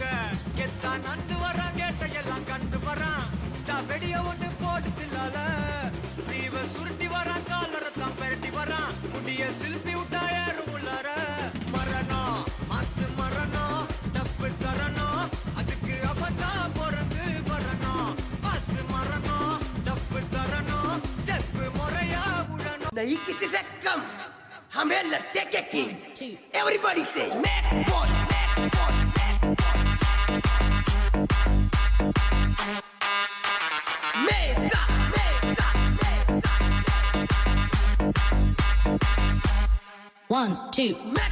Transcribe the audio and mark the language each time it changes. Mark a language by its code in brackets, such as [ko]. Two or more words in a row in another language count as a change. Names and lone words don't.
[ta] எத்தான் நந்து வரான் கேட்டையெல்லாம் கண்டு வரான், வெடிய ஒண்ணு போட்டு தில்லால ஸ்லீவ சுருட்டி வரான், காலரத்தான் பெரட்டி வரான், முடிய சில்பி விட்டா ஏறும் உள்ளார. மரணம் மாசு மரணம் டப்பு தரணும், அதுக்கு அவதான் பிறந்து வரணும். மாசு மரணம் டப்பு தரணும், ஸ்டெப் முறையா விடணும். [hi] नहीं किसी से कम, हमें लट्टे के किंग. [en] Everybody say make one, make one, make one. Mesa, mesa, mesa. 1, 2.